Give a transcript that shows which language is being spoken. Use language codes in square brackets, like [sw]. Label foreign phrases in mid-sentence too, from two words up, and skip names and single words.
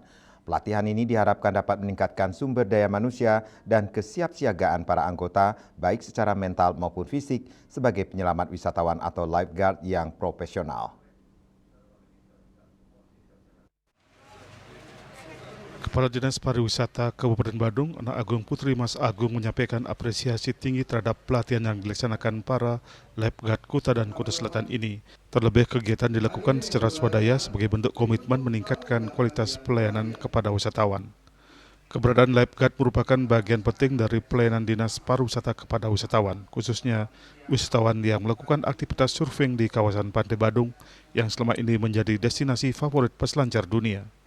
[id] Pelatihan ini diharapkan dapat meningkatkan sumber daya manusia dan kesiapsiagaan para anggota baik secara mental maupun fisik sebagai penyelamat wisatawan atau lifeguard yang profesional. Kepala Dinas Pariwisata Kabupaten Badung, Anak Agung Putri Mas Agung menyampaikan apresiasi tinggi terhadap pelatihan yang dilaksanakan para lifeguard Kuta dan Kute Selatan ini. Terlebih kegiatan dilakukan secara swadaya sebagai bentuk komitmen meningkatkan kualitas pelayanan kepada wisatawan. Keberadaan lifeguard merupakan bagian penting dari pelayanan Dinas Pariwisata kepada wisatawan, khususnya wisatawan yang melakukan aktivitas surfing di kawasan Pantai Badung yang selama ini menjadi destinasi favorit peselancar dunia.